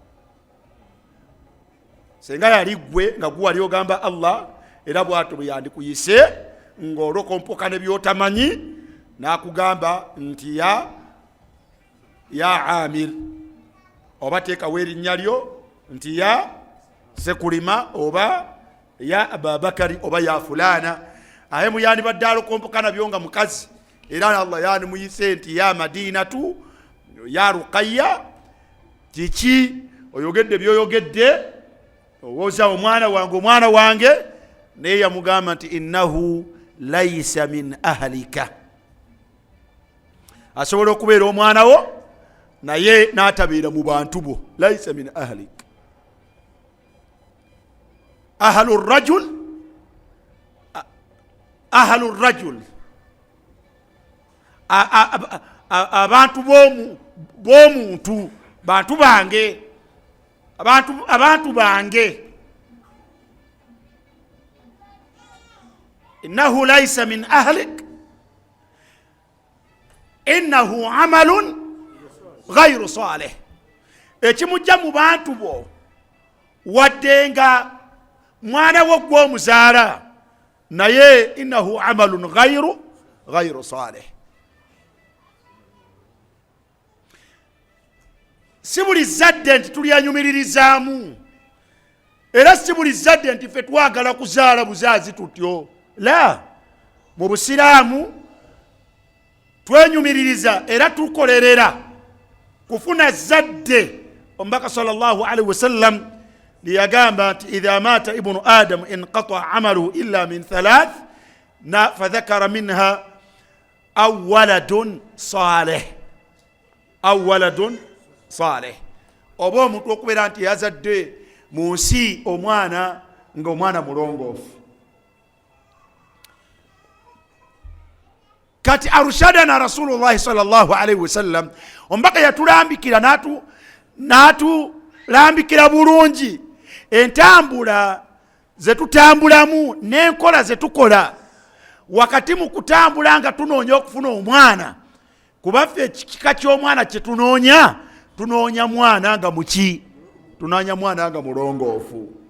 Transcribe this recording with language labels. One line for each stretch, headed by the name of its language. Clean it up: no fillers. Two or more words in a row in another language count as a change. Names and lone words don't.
Ganda: Senga yali gwe nga gwe wali ogamba Allah era bwatyo bwe yandikuyise ng'olokompoka ne byotamanyi nakugamba nti ya Amir oba teekawo erinnya lyo nti ya Sekulima oba ya Ababakari oba ya fulana. Aye muyandi badde alokompoka nabyo nga mukazi era Allah yani muyise nti ya Madinatu ya Ruqayya. Kiki oyogedde byoyogedde owoza omwana wange naye yamugamba nti
Arabic: إنه ليس من أهلك,
Ganda: asobola okubeera omwana wo naye n'atabeera mu bantu bo.
Arabic: ليس من أهلك. أهل رجل
Ganda: abantu b'omuntu bantu bange abantu bange.
Arabic: إنه ليس من أهلك إنه عمل غير صالح.
Ganda: Ekimujja mu bantu bo wadde nga mwana wo gw'omuzaala naye
Arabic: إنه عمل غير صالح.
Ganda: Si buli zadde nti tulyanyumiririzaamu era si buli zadde nti ffe twagala kuzaala buzaazi tutyo. La, mu Busiraamu twenyumiririza era tukolerera kufuna zadde.
Arabic: Omubaka صلى الله عليه وسلم
Ganda: liyagamba nti
Arabic: إذا مات ابن آدم انقطع عمله إلا من ثلاث فذكر منها أولاد صالح.
Ganda: Oba omuntu okubeera nti yazadde mu nsi omwana nga omwana mulongoofu.
Arabic: Kati أرشدنا رسول الله صلى الله عليه وسلم,
Ganda: omubaka yatulambikira natulambikira bulungi entambula zetutambulamu n'enkola zetukola wakati mu kutambula nga tunoonya okufuna omwana. Kubaffe ekika ky'omwana kyetunoonya tunoonya mwana nga muki, tunoonya mwana nga mulongoofu.